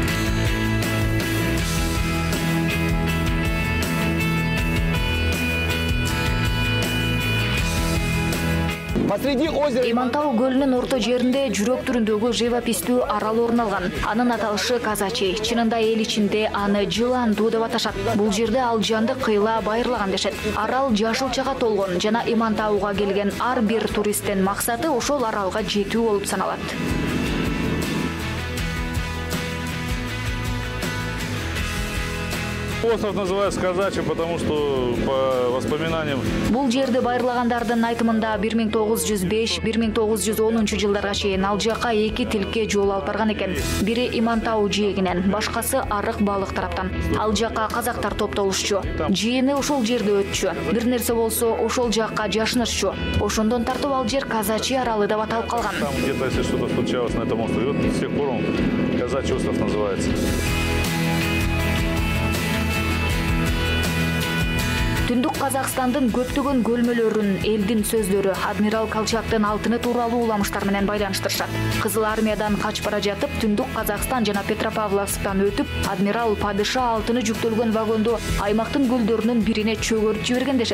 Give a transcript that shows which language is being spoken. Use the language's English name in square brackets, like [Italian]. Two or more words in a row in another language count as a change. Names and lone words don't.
[Kyrgyz] Имантау көлүнүн орто жеринде жүрөк түрүндөгү живопистүү арал орун алган. Анын аталышы Казачи. Чынында эл ичинде аны Жыландуу деп аташат. Бул жерде ал жанды кыйла байырлаган дешет. Арал жашылчага толгон жана Имантауга келген ар бир туристтин максаты ошол аралга жетүү болуп саналат. [Russian] Остров называется Казачий, потому что по воспоминаниям. [Kyrgyz] Бул жерди байырлагандардын айтымында 1905-1910 жылдарга чейин ал жака 2 тилке жол алып барган экен. Бири Имантау жээгинен, башкасы Арык балык тараптан. Ал жака казактар топтолушчу. Жээни ошол жерде өтчү. Бир нерсе болсо ошол жакка жашынышчу. Ошондон тартып ал жер Казачий аралы деп аталып калган. [Russian] Там где-то если что-то случалось на этом острове, вот с тех пор он Казачий остров называется. [Kyrgyz] Түндүк Казакстандын көптөгөн көлмөлөрүн элдин сөздөрү адмирал Колчактын алтыны тууралуу уламыштар менен байланыштырышат. Кызыл армиядан качып бара жатып, Түндүк Казакстан жана Петропавловсктан өтүп, адмирал падыша алтыны жүктөлгөн вагонду аймактын көлдөрүнүн бирине чөгөртүп жиберген дешет.